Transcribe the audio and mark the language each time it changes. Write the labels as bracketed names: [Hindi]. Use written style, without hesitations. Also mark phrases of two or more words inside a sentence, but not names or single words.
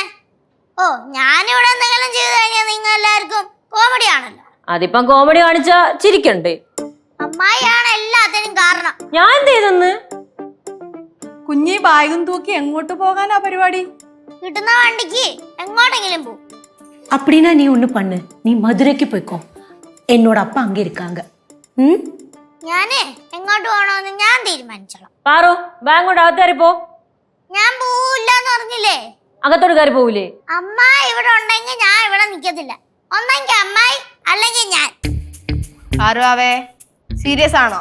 [Malayalam] ഓ, ഞാനിവിടെ എന്തെങ്കിലും ചെയ്തു കഴിഞ്ഞാൽ നിങ്ങൾ എല്ലാവർക്കും കോമഡി ആണല്ലോ. അതിപ്പം കോമഡി കാണിച്ചാ ചിരിക്കണ്ടേ? അമ്മായിയാണ് എല്ലാത്തിനും കാരണം. ഞാൻ എന്ത് ചെയ്തെന്ന്? കുഞ്ഞി ബാഗും തൂക്കി എങ്ങോട്ട് പോകാനാ പരിപാടി? കിട്ടുന്ന വണ്ടിക്ക് എങ്ങോട്ടെങ്കിലും പോ. [Tamil] அப்படின்னா நீ ஒண்ணு பண்ணு, நீ மதுரைக்கு போய்க்கோ. என்னோட அப்பா அங்க இருக்காங்க. [Malayalam] ഞാനേ എങ്ങോട്ട് പോകണമെന്ന് ഞാൻ തീരുമാനിച്ചോളാം. പാറു, ബാഗ് കൊണ്ട് അകത്ത് കയറി പോ. ഞാൻ പോവില്ല എന്ന് പറഞ്ഞില്ലേ? അകത്തോട്ട് കയറി പോവില്ലേ? അമ്മായി ഇവിടെ ഉണ്ടെങ്കിൽ ഞാൻ ഇവിടെ നിക്കത്തില്ല. ഒന്നെങ്കിൽ അമ്മായി അല്ലെങ്കിൽ ഞാൻ. പാറുവാവേ, സീരിയസ് ആണോ?